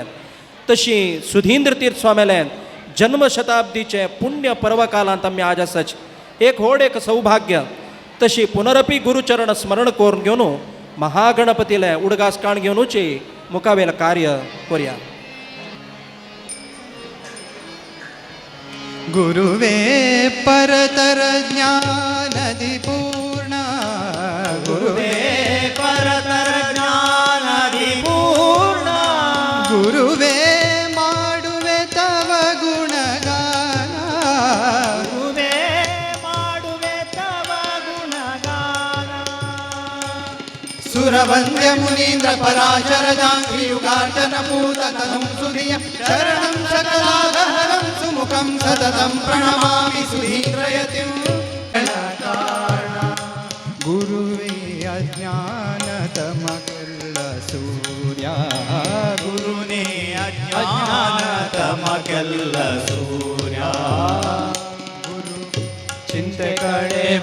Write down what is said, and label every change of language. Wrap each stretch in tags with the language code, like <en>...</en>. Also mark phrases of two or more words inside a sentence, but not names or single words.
<kok>तशी सुधींद्र तीर्थ स्वाम्याले जन्मशताब्दीचे पुण्य पर्वकालांत आमी आज आसाच एक व्हड एक सौभाग्य. तशी पुनरपी गुरुचरण स्मरण करून घेवन महागणपतीले उडगासकाण घेवनूची मुखावेल कार्य करूया.</kok> <kn>ಗುರುವೇ ಪರತರ ಜ್ಞಾನದಿ ಪೂರ್ಣ, ಗುರುವೇ ಪರತರ ಜ್ಞಾನದಿ ಪೂರ್ಣ, ಗುರುವೇ ಮಾಡುವೆ ತವ ಗುಣಗಾನ, ಗುರುವೇ ಮಾಡುವೆ ತವ ಗುಣಗಾನ,</kn> <sa>ಸುರವಂದ್ಯ ಮುನೀಂದ್ರ ಪರಾಶರ ಜಾಂಘ್ರಿ ಯುಗಾರ್ಚನ ಪೂತ ತನುಂ ಸುಧಿಯ ಶರಣಂ ಸಕಲಾಗಹರಂ ಸುಮುಖಂ ಸತತಂ ಪ್ರಣಮಾಮಿ ಸುಧೀಂದ್ರಯತಿಂ ಕಾರಣ.</sa> <kn>ಗುರುವೇ ಅಜ್ಞಾನತಮ ಕೆಲ್ಲ ಸೂರ್ಯ, ಗುರುನೇ ಅಜ್ಞಾನತಮ ಕೆಲ್ಲ ಸೂರ್ಯ, ಗುರು ಚಿಂತೆ ಕಳೆವ</kn>